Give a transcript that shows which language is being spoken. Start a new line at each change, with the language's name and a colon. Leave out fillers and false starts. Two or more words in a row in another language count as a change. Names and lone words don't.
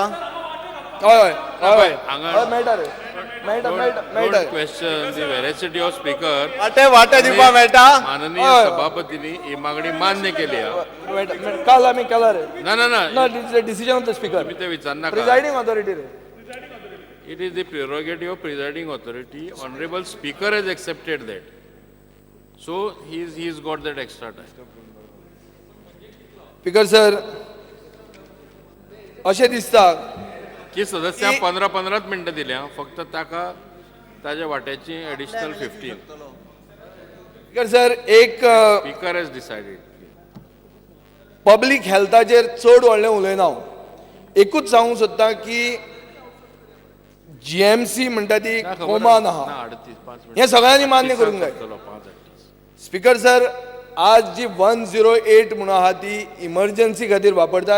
Konkani: हय हय हय हांगा हय मेळटा रे मेळटा मेळटा मेळटा
English: question the veracity of speaker.
Konkani: वांटे दिवपाक मेळटा.
Marathi: माननीय सभापतींनी ही मागणी मान्य केली आहे.
Konkani: मेळटा काल आमी केला रे ना ना ना
English: na it's the decision of the speaker
Marathi: तुम्ही ते विचारनाका.
English: presiding authority रे It is the prerogative of presiding authority. Honorable Speaker has accepted that. So he's got that extra time. speaker sir
Konkani: अशें दिसता की सदस्यां 15 मिनटां दिल्या फक्त ताका ताज्या वाट्याची एडिशनल 15.
English: speaker sir
Konkani: एक
English: Speaker has decided. public health-achear
Konkani: चड व्हडलें उलयना हांव. एकूच सांगूंक सोदतां की जीएमसी म्हणटा ती ना, खबर कोमान ना, आहा 38 हें सगळ्यांनी मान्य करूंक जाय. 5:38.
English: speaker sir
Konkani: आज जी 108 म्हणून आहा ती इमर्जन्सी खातीर वापरता.